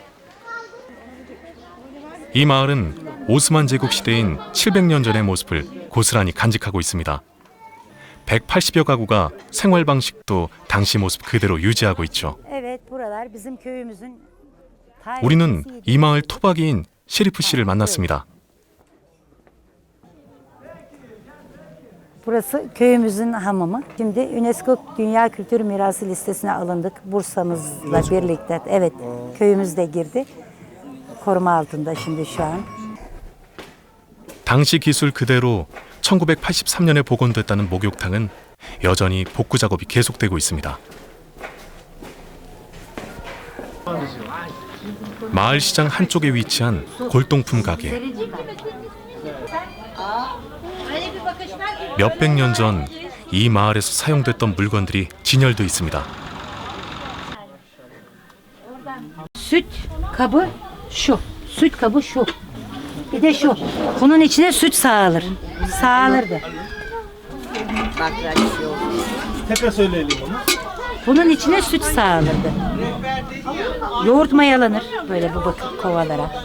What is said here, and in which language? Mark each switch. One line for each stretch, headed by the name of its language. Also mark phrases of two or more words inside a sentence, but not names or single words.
Korean: 이 마을은 오스만 제국 시대인 700년 전의 모습을 고스란히 간직하고 있습니다. 180여 가구가 생활 방식도 당시 모습 그대로 유지하고 있죠. 우리는 이 마을 토박이인 셰리프 씨를 만났습니다.
Turkish: Burası köyümüzün hamamı. Şimdi UNESCO Dünya Kültür Mirası listesine alındık Bursa'mızla birlikte. Evet, köyümüz de girdi. Koruma altında şimdi şu an.
Korean: 당시 기술 그대로 1983년에 복원됐다는 목욕탕은 여전히 복구 작업이 계속되고 있습니다. 마을 시장 한쪽에 위치한 골동품 가게. 몇백 년 전 이 마을에서 사용됐던 물건들이 진열돼 있습니다.
Turkish: Süt kabı şu. Süt kabı şu. Bir de şu. Bunun içine süt sağılır. Sağılırdı. Tekrar söyleyelim onu. Bunun içine süt sağılırdı. Yoğurt mayalanır böyle bu kovalara.